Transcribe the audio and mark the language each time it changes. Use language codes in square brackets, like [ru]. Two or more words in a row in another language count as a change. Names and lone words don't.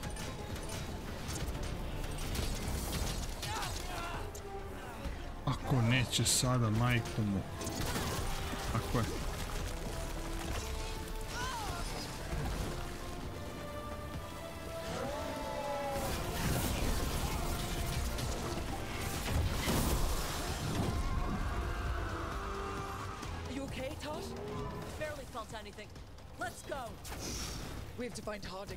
[hr] Ako ne. neće sada, majku mu. Tako je. [en] You okay, Tosh? Barely felt anything. Let's go. We have to find Harding.